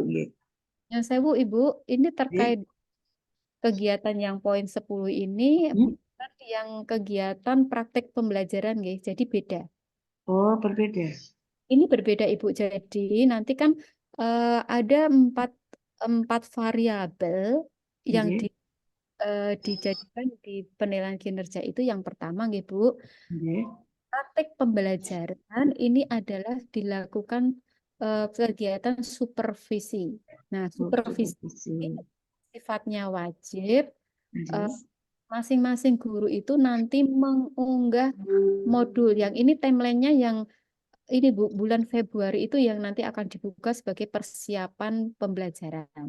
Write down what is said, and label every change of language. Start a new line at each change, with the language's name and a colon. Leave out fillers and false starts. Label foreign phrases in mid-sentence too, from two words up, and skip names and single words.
Indonesian: Yang saya Ibu, ini terkait kegiatan yang poin 10 ini bukan yang kegiatan praktek pembelajaran, jadi beda. Oh, berbeda. Ini berbeda Ibu. Jadi nanti kan ada empat variabel yang Nggih, dijadikan di penilaian kinerja itu. Yang pertama, nggih Bu, nggih. praktik pembelajaran ini adalah dilakukan kegiatan supervisi. Nah, Oh, supervisi supervisi. ini sifatnya wajib. Nggih. Masing-masing guru itu nanti mengunggah modul yang ini timelinenya yang ini Bu, bulan Februari itu yang nanti akan dibuka sebagai persiapan pembelajaran.